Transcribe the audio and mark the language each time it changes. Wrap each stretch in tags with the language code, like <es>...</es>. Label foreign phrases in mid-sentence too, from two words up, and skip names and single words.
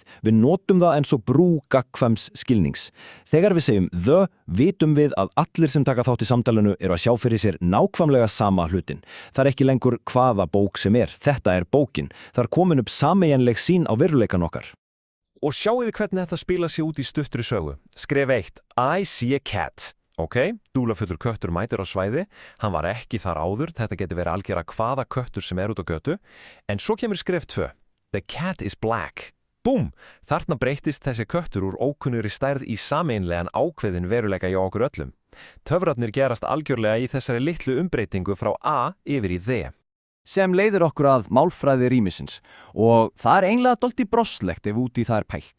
<is>Við notum það eins og brú gagnkvæms skilnings. Þegar við segjum the, vitum við að allir sem taka þátt í samtalinu eru að sjá fyrir sér nákvæmlega sama hlutin. Það ekki lengur hvaða bók sem þetta bókin. Það komin upp sameiginleg sín á veruleikan okkar. Og sjáuði hvernig þetta spila sig út í stuttri sögu. Skref 1.</is> <en>I see a cat.</en> <is>Ok, dúlafullur köttur mætir á svæði. Hann var ekki þar áður. Þetta getur verið algjörlega hvaða köttur sem út á götu. En svo kemur skref 2.</is> <en>The cat is black.</en> <is>Búm! Þarna breytist þessi köttur úr ókunnugri stærð í sameinlegan ákveðin veruleika hjá okkur öllum. Töfrarnir gerast algjörlega í þessari litlu umbreytingu frá a yfir í the. Sem leiðir okkur að málfræði rýmisins og það eiginlega dálítið brosslegt ef út í það pælt.</is>